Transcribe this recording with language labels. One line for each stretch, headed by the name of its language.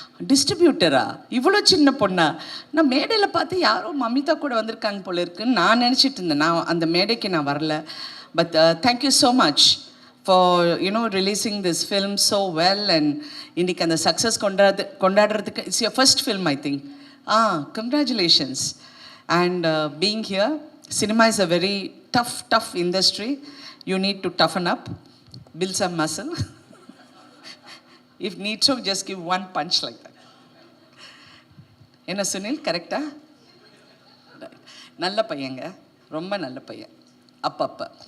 Tamil: டிஸ்ட்ரிபியூட்டரா, இவ்வளோ சின்ன பொண்ணா? நான் மேடையில் பார்த்து யாரோ மமிதா கூட வந்திருக்காங்க போல இருக்குன்னு நான் நினச்சிட்டு இருந்தேன். நான் அந்த மேடைக்கு நான் வரல.
English: But thank you so much for releasing this film so well. And
Tamil: இன்றைக்கி அந்த success கொண்டாடுறதுக்கு
English: It's your first film I think. Congratulations. And being here, cinema is a very tough industry. You need to toughen up, build some muscle. If need to, just give one punch like that.
Tamil: என்ன சுனில் கரெக்டா? நல்ல பையங்க, ரொம்ப நல்ல பையன் அப்பப்போ.